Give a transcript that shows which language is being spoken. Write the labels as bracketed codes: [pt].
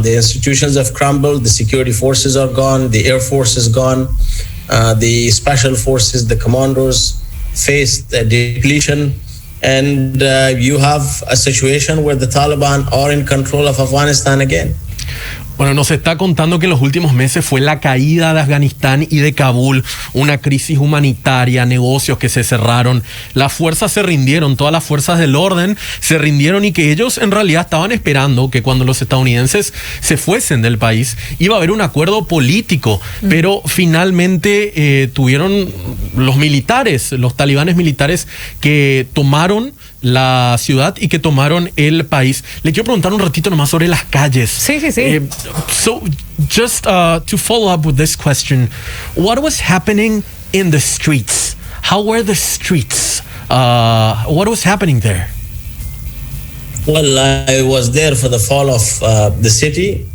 [en] The institutions have crumbled. The security forces are gone. The air force is gone. The special forces, the commandos faced a depletion. And you have a situation where the Taliban are in control of Afghanistan again. [es] Bueno, nos está contando que en los últimos meses fue la caída de Afganistán y de Kabul, una crisis humanitaria, negocios que se cerraron, las fuerzas se rindieron, todas las fuerzas del orden se rindieron y que ellos en realidad estaban esperando que cuando los estadounidenses se fuesen del país iba a haber un acuerdo político, pero finalmente tuvieron los militares, los talibanes militares que tomaron la ciudad y que tomaron el país. Le quiero preguntar un ratito nomás sobre las calles. Sí. [en] So, just to follow up with this question, what was happening in the streets? How were the streets? What was happening there? Well, I was there for the fall of the city.